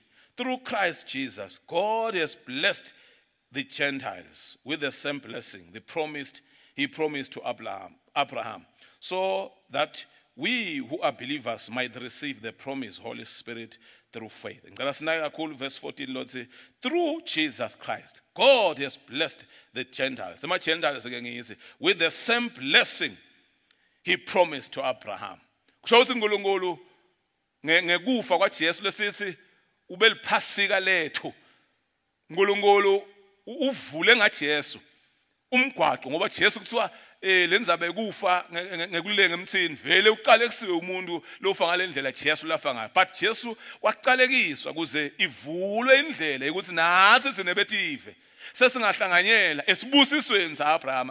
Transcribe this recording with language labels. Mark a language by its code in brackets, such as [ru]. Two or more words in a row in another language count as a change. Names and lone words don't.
[en] Through Christ Jesus, God has blessed the Gentiles with the same blessing he promised to Abraham, so that we who are believers might receive the promised Holy Spirit through faith. Verse 14, Lord say, through Jesus Christ, God has blessed the Gentiles. The Gentiles again with the same blessing he promised to Abraham. [ss] Kusho ukuthi uNkulunkulu ngekufa kwaJesu lesithi ubeliphasika lethu. uNkulunkulu uvule ngaJesu umgwaqo ngoba Jesu kuthiwa lenzabe ekufa ngekulenga emthini vele uqale kusiwe umuntu lofa ngalendlela Jesu lafa ngayo, but Jesu waqalekiswa kuze ivulwe indlela ukuthi nathi sinebetive sesingahlanganyela esibusisweni saAbrahama.